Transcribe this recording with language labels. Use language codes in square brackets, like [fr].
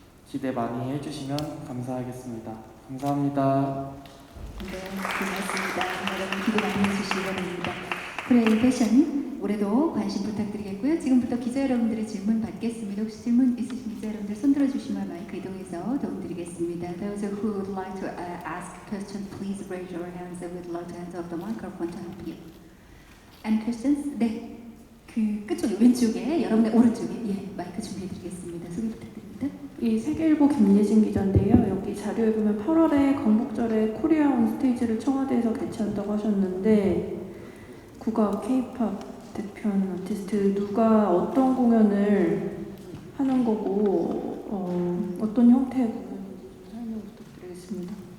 [ko] 기대 많이 해주시면 감사하겠습니다. 감사합니다. 네, 고맙습니다. 여러분 기대 많이 해주시기 바랍니다. 코리아 패션 올해도 관심 부탁드리겠고요. 지금부터 기자 여러분들의 질문 받겠습니다. 혹시 질문 있으신 기자 여러분들 손 들어주시면 마이크 이동해서 도움드리겠습니다. [en] Those who would like to ask questions, please raise your hands. I would like to hand off the microphone to help you. Any questions? [ko] 네, 그 끝쪽 왼쪽에 여러분의 오른쪽에 마이크 준비해드리겠습니다. 소개 부탁드립니다. 이 세계일보 김예진 기자인데요. 여기 자료에 보면 8월에 광복절에 코리아 온 스테이지를 청와대에서 개최한다고 하셨는데 국악, K-팝 대표하는 아티스트 누가 어떤 공연을 하는 거고 어떤 형태의 공연인지 좀 설명 부탁드리겠습니다.